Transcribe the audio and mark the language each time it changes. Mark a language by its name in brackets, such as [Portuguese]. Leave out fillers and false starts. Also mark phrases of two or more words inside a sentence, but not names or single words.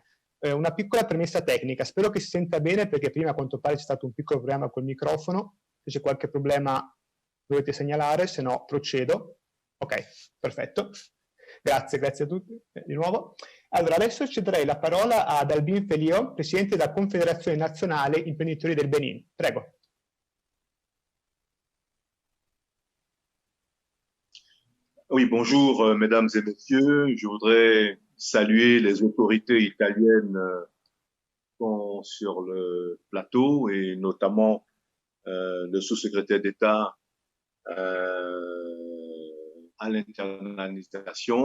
[Italian] Una piccola premessa tecnica, spero che si senta bene, perché prima a quanto pare c'è stato un piccolo problema col microfono. Se c'è qualche problema dovete segnalare, se no procedo. Ok, perfetto. Grazie a tutti di nuovo. Allora, adesso cederei la parola ad Albin Felio, presidente della Confederazione Nazionale Imprenditori del Benin. Prego. [French] Oui, bonjour mesdames et messieurs. Je voudrais saluer les autorités italiennes qui sont sur le plateau et notamment le sous-secrétaire d'État à l'internationalisation.